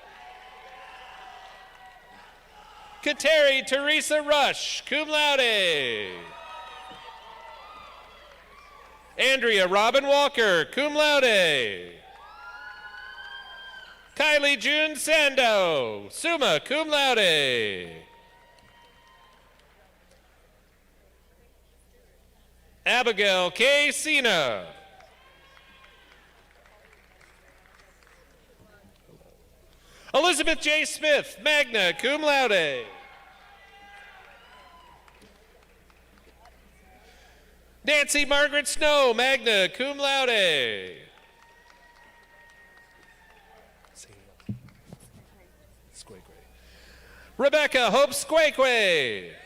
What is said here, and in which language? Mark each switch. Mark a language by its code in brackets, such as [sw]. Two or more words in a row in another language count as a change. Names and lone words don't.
[en] Kateri Teresa Rush, [la] cum laude. [en] Andrea Robin Walker, [la] cum laude. [en] Kylie June Sando, [la] summa cum laude. [en] Abigail K. Sina. Elizabeth J. Smith, [la] magna cum laude. [en] Nancy Margaret Snow, [la] magna cum laude. [en] Rebecca Hope Squaquay.